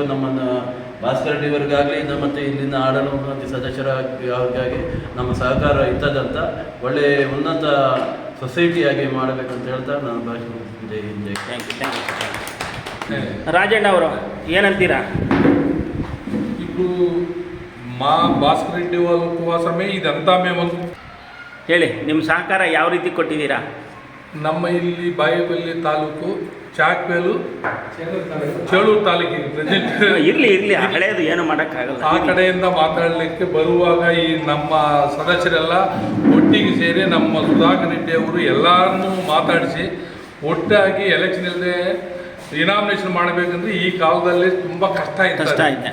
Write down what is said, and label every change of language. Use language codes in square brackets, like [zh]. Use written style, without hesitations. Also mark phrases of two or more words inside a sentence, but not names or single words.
[kn] ನಮ್ಮನ್ನು ಭಾಸ್ಕರ್ ರೆಡ್ಡಿಯವರಿಗಾಗಲಿ ಮತ್ತು ಇಲ್ಲಿನ ಆಡಳಿತ ಸದಸ್ಯರಿಗಾಗಿ ನಮ್ಮ ಸಹಕಾರ ಇರ್ತದಂತ ಒಳ್ಳೆಯ ಉನ್ನತ ಸೊಸೈಟಿಯಾಗಿ ಮಾಡಬೇಕಂತ ಹೇಳ್ತಾ ನಾನು ಭಾಷಣ [hi] जय हिंद [kn] ಜೈ. [en] Thank you. [kn] ರಾಜಣ್ಣ ಅವರು ಏನಂತೀರಾ? [te] ఇప్పుడు మా భాస్కర్ రెడ్డి వాళ్ళ కోసమే ఇదంతా మేము [kn] ಹೇಳಿ, ನಿಮ್ಮ ಸಹಕಾರ ಯಾವ ರೀತಿ ಕೊಟ್ಟಿದ್ದೀರಾ? ನಮ್ಮ ಇಲ್ಲಿ ಬಾಗೇಪಲ್ಲಿ ತಾಲೂಕು ಚಾಕ್ವೇಲು ಚೇಳೂರು ತಾಲೂಕಿಗೆ ಪ್ರೆಸೆಂಟ್ ಇರಲಿ ಹಳೇದು ಏನು ಮಾಡೋಕ್ಕಾಗಲ್ಲ. ಆ ಕಡೆಯಿಂದ ಮಾತಾಡಲಿಕ್ಕೆ ಬರುವಾಗ ಈ ನಮ್ಮ ಸದಸ್ಯರೆಲ್ಲ ಒಟ್ಟಿಗೆ ಸೇರಿ ನಮ್ಮ ಸುಧಾಕರ್ ರೆಡ್ಡಿ ಅವರು ಎಲ್ಲರನ್ನೂ ಮಾತಾಡಿಸಿ ಒಟ್ಟಾಗಿ ಎಲೆಕ್ಷನ್ ಇಲ್ಲದೆ ಇನಾಮಿನೇಷನ್ ಮಾಡಬೇಕಂದ್ರೆ ಈ ಕಾಲದಲ್ಲಿ ತುಂಬ ಕಷ್ಟ ಇರ್ತದೆ.